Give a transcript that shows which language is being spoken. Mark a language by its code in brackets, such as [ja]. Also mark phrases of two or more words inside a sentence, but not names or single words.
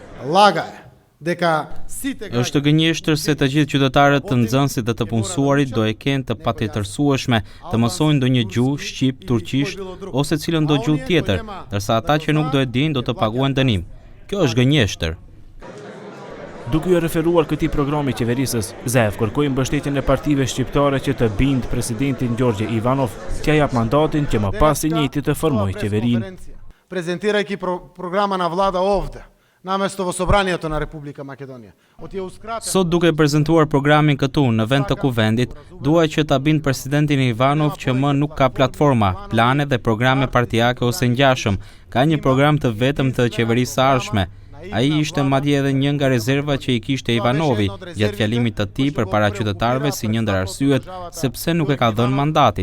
[sq] Është gënjeshtër se të gjithë qytetarët, të nxënësit dhe të punësuarit do e kenë të patjetërsueshme të mësojnë ndonjë gjuhë, shqip, turqisht ose cilën do gjuhë tjetër, ndërsa ata që nuk do e dinë do të paguajnë dënim. Kjo është gënjeshtër. Duke u referuar këtij programi qeverisës, Zaev kërkoi mbështetjen e partive shqiptare që të bindë presidentin Gjorgje Ivanov t'ia jap mandatin që më pas i njëjti të formojë qeverinë. [mk] Презентирајќи програма на влада овде. Namesto во собранието на Република Македонија. [sq] Sot duke prezantuar programin këtu në vend të kuvendit, dua që ta bind presidentin Ivanov që më nuk ka platforma, plane dhe programe partijake ose ngjashëm. Ka një program të vetëm të qeverisë së ardhshme. Ai ishte madje edhe një nga rezervat që i kishte Ivanovi gjatë fjalimit të tij përpara qytetarëve si një ndër arsyet sepse nuk e ka dhënë mandatin.